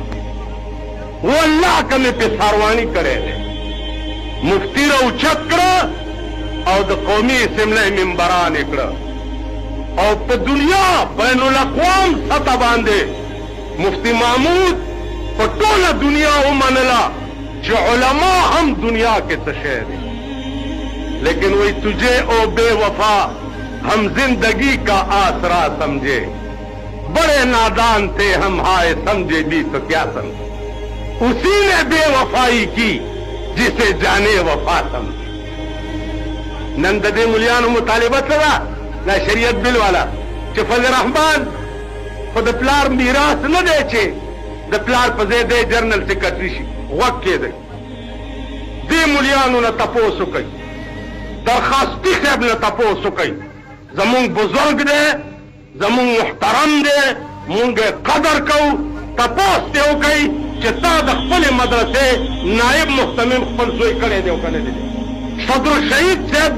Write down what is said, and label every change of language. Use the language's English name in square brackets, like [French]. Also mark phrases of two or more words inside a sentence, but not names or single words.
[Pashto] والله که مې پې سارواني کړی دی مفتی راوچت کړه او د قومي اسمبلی ممبران یې کړه او په دنیا بین الاقوام سطح باندې مفتی محمود په ټوله دنیا ومنله چې علما هم دنیا کې څه شی دی لیکن [Urdu] وہی تجھے او بے وفا ہم زندگی کا آسرا سمجھے بڑے نادان تھے ہم ہائے سمجھے بھی تو کیا سمجھے اسی نے بے وفائی کی جسے جانے وفا سمجھے [Pashto] نن د دې مليانو مطالبه کړه دا شریعت بل والا چې فضل الرحمن خو د پلار میراث نه دی چې د پلار په ځای دی جنرال سیکرټري شي غوږ کېدی دې مليانو نه تپوس وکړئ درخواستي صاحب نه تپوس وکړئ زمونږ بزرګ دی زمونږ محترم دی مونږ قدر کوو تپوس دې وکړئ چې تا د خپلې مدرسې نائب محتمم خپل زوی کړی دی او که نه دی صدر شهید صاحب